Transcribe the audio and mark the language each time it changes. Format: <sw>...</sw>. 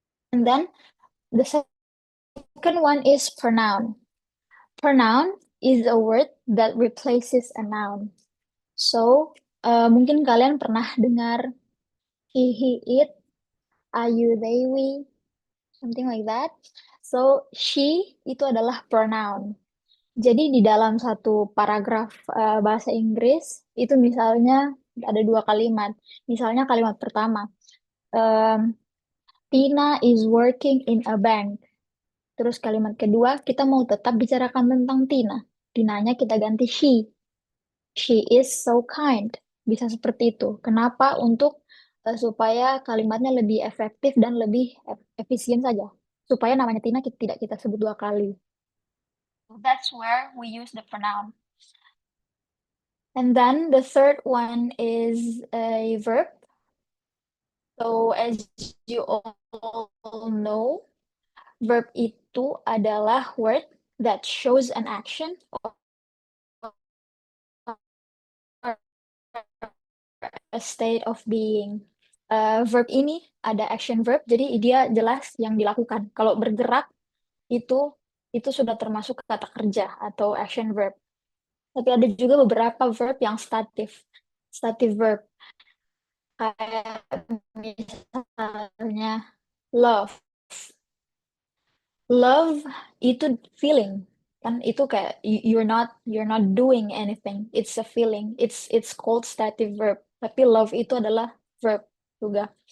<en>And then the second one is pronoun. Pronoun is a word that replaces a noun. So,</en> <id>mungkin kalian pernah dengar</id> <en>he, it, you, they, we, something like that.</en> <id>So, she itu adalah pronoun. Jadi di dalam satu paragraf bahasa Inggris itu misalnya ada 2 kalimat. Misalnya kalimat pertama,</id> <en>Tina is working in a bank.</en> <id>Terus kalimat kedua, kita mau tetap bicarakan tentang Tina. Tinanya kita ganti she.</id> <en>She is so kind.</en> <id>Bisa seperti itu. Kenapa? Untuk supaya kalimatnya lebih efektif dan lebih efisien saja. Supaya namanya Tina tidak kita sebut 2 kali.</id> <en>That's where we use the pronoun. And then the third one is a verb. So as you all know, verb</en> <id>itu adalah</id> <en>word that shows an action or a state of being.</en> <id>Verb ini ada action verb, jadi dia jelas yang dilakukan. Kalau bergerak itu sudah termasuk kata kerja atau action verb. Tapi ada juga beberapa verb yang statif. Statif verb. Kayak misalnya love.</id> <en>Love</en> <id>itu</id> <en>feeling.</en> <id>Kan itu kayak</id> <en>you're not doing anything. It's a feeling. It's called stative verb.</en> <id>Tapi love itu adalah verb juga.</id>